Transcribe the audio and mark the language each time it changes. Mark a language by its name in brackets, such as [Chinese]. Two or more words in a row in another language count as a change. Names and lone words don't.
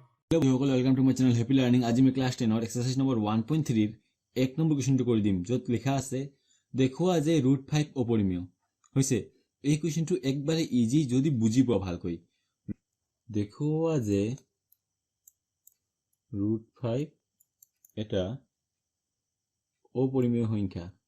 [English] welcome to my channel happy learning. [Hindi] आज मैं क्लास 10 और [English] exercise number [Hindi] 1.3 एक नंबर क्वेश्चनটো [Assamese] কৰি দিম যত লিখা আছে দেখুৱা যে √5 অপৰিমেয় হৈছে। এই কোৱেশ্চনটো একবাৰে ইজি যদি বুজি পোৱা ভালকৈ। দেখুৱা যে √5 এটা অপৰিমেয় সংখ্যা।